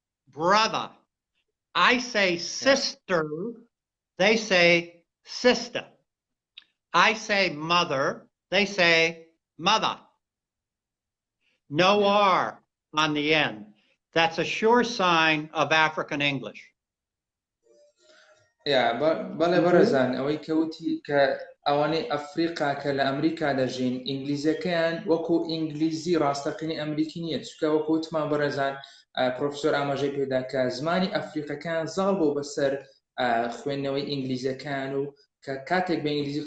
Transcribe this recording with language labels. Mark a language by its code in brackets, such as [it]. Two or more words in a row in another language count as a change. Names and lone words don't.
[en] I say sister. They say sister. I say mother. They say mother. No R on the end. That's a sure sign of African English. [ckb] بەڵێ بەڕێزان ئەوەی کەوتی کە ئەوانەی ئەفریقا کە لە ئەمریکا دەژین ئینگلیزیەکەیان وەکو ئینگلیزی ڕاستەقینی ئەمریکی نییە چکە وەکو وتمان بەڕێزان پرۆفسۆر ئاماژەی پێدا کە زمانی ئەفریقەکان زاڵ بۆ بەسەر خوێندنەوەی ئینگلیزیەکان و کە کاتێک بە ئینگلیزی